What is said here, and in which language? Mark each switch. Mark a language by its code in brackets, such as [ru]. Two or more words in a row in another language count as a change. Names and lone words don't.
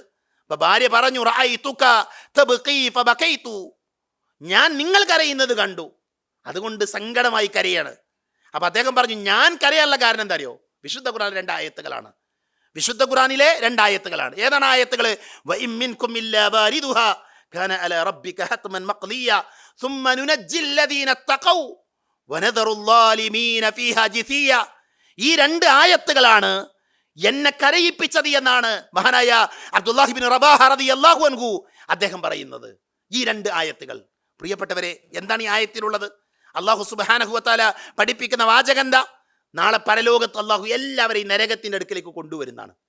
[ml] അപ്പൊ ഭാര്യ പറഞ്ഞു, ഞാൻ നിങ്ങൾ കരയുന്നത് കണ്ടു, അതുകൊണ്ട് സങ്കടമായി കരയാണ്. അപ്പൊ അദ്ദേഹം പറഞ്ഞു, ഞാൻ കരയാനുള്ള കാരണം എന്താ അറിയോ? വിശുദ്ധ ഖുർആനിലെ 2 ആയത്തുകളാണ്. വിശുദ്ധ ഖുർആനിലെ 2 ആയത്തുകളാണ്. ഏതാണ് ആയത്തുകൾ? [ar] كان على ربك حتما مقضيا ثم ننجي الذين اتقوا ونذر الظالمين فيها جثيا. [ml] ഈ 2 ആയത്തുകളാണ് എന്നെ കരയിപ്പിച്ചത് എന്നാണ് മഹാനായ അബ്ദുല്ലാഹി ഇബ്നു റവാഹ [ar] رضي الله عنه [ml] അദ്ദേഹം പറയുന്നത്. ഈ 2 ആയത്തുകൾ, പ്രിയപ്പെട്ടവരെ, എന്താണ് ഈ ആയത്തിലുള്ളത്? അല്ലാഹു [ar] سبحانه وتعالى [ml] പഠിപ്പിക്കുന്ന വാചകം എന്താ? നാളെ പരലോകത്ത് അല്ലാഹു എല്ലാവരെയും നരകത്തിന്റെ അടുക്കലേക്ക് കൊണ്ടുവരുന്നതാണ്.